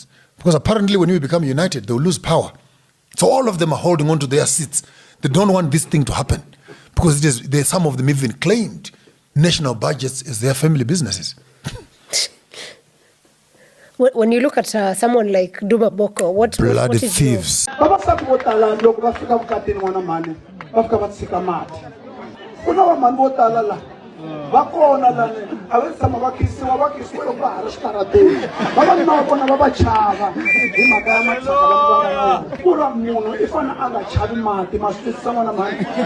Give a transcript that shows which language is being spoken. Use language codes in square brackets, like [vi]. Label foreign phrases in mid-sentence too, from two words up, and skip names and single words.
[en] Because apparently when we become united, they'll lose power. So all of them are holding on to their seats. They don't want this thing to happen. Because some of them even claimed national budgets as their family businesses. When you look at someone like Duma Boko, what Bloody is thieves. [ts] Vakona lani avetsama vakisiwa loko va ha ri xitarateni vavanuna va vona va va chava hi mhaka ya matsaka lama va nga na ku ra munhu I fane a nga chavi mati ma swi twisisa n'wana mhani